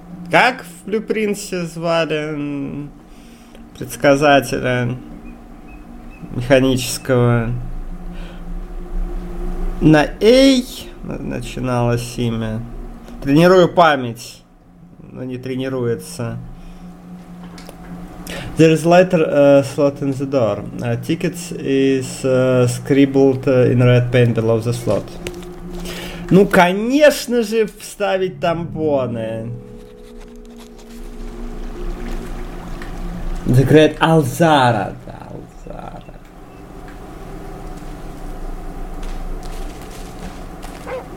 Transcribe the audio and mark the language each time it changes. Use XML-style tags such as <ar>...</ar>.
<ru>Как в Блюпринте звали предсказателя механического? На Эй начиналось имя. Тренирую память, но не тренируется.</ru> <en>There is a letter slot in the door. Tickets is scribbled in red paint below the slot.</en> <ru>Ну, конечно же, вставить тампоны.</ru> <en>The Great Alzara. Да, Alzara.</en>